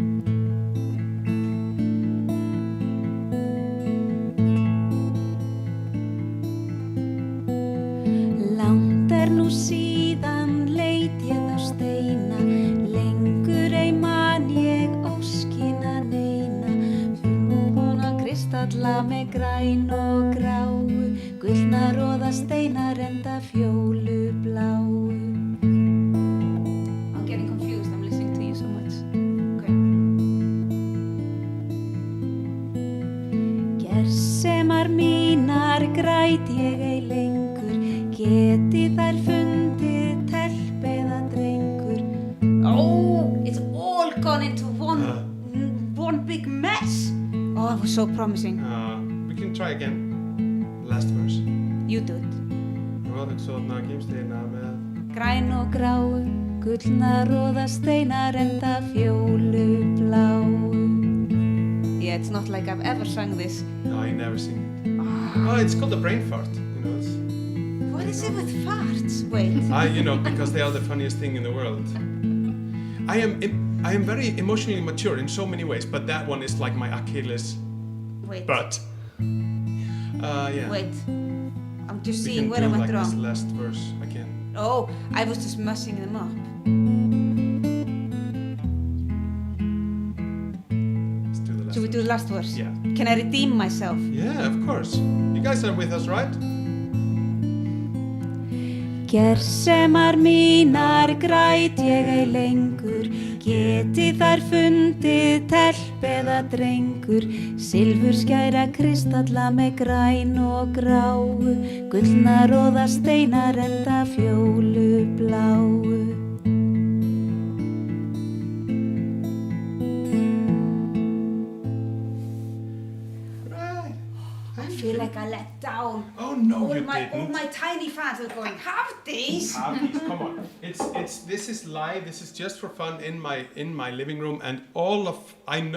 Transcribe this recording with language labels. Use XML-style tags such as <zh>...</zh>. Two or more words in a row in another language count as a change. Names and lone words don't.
<is>Langt nú síðan leit ég þá steina, lengur ei man ég óskina neina, fullmóna kristalla með græn og gráu, gullna róða steinar enda fjólu bláu.</is> <en>I'm getting confused, I'm listening to you so much. Okay.</en> <is>Gersemar mínar græt ég ei lengur, geti þær fundið telp eða drengur.</is> <en>Oh, it's all gone into one big mess. Oh, that was so promising. We can try again. Last verse. You do it.</en> <is>Róðugsóðna gimsteina með Græn og gráu, gullna róða steinar enda fjólu bláu.</is> <en>Yeah, it's not like I've ever sung this. No, I never sing it. Oh, it's called a brain fart. It's... What is it with farts? Wait. Because they are the funniest thing in the world. I am very emotionally mature in so many ways, but that one is like my Achilles. Wait. But yeah. Wait. I'm just We seeing can where do I went like this wrong. last verse again. Oh, I was just messing them up. Let's do the last. Should we do the last verse? Yeah. Can I redeem myself? Yeah, of course. You guys are with us, right?</en> <is>Gersemar mínar græt ég ei lengur, geti þær fundið telp eða drengur, silfurskæra kristalla með græn og gráu, gullna róða steinar enda fjólu bláu.</is> <en>Right. I feel like I let down. Oh no, all you my didn't. all my tiny fans are going, Hafdís. Come on. This is live. This is just for fun in my living room, and all of I know.</en>